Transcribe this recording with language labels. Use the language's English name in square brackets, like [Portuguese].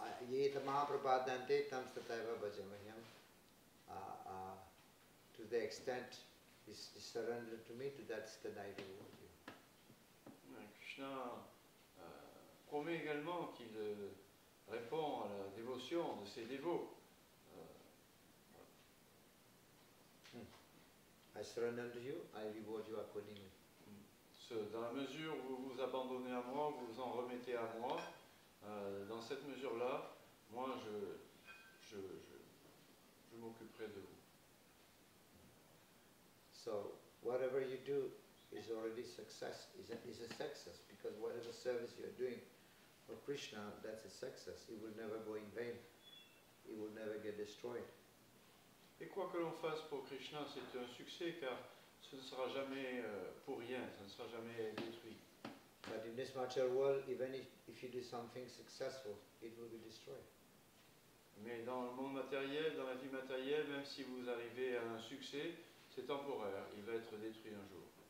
[Sanskrit] Ye tamaprabhadante tam stataiva bhajamahyam. [English] To the extent he surrendered to me, to that extent I reward you. [French] Krishna promet également qu'il répond à la dévotion de ses dévots. [English] I surrender to you, I reward you accordingly. [French] Dans la mesure où vous vous abandonnez à moi, vous vous en remettez à moi, dans cette mesure-là, moi je m'occuperai de vous. [English] So whatever you do is already success, is a success, because whatever service you are doing for Krishna, that's a success. It will never go in vain. It will never get destroyed. [French] Et quoi que l'on fasse pour Krishna, c'est un succès car ce ne sera jamais pour rien, ça ne sera jamais détruit. [English] But in this material world, even if you do something successful, it will be destroyed. [French] Mais dans le monde matériel, dans la vie matérielle, même si vous arrivez à un succès, c'est temporaire, il va être détruit un jour.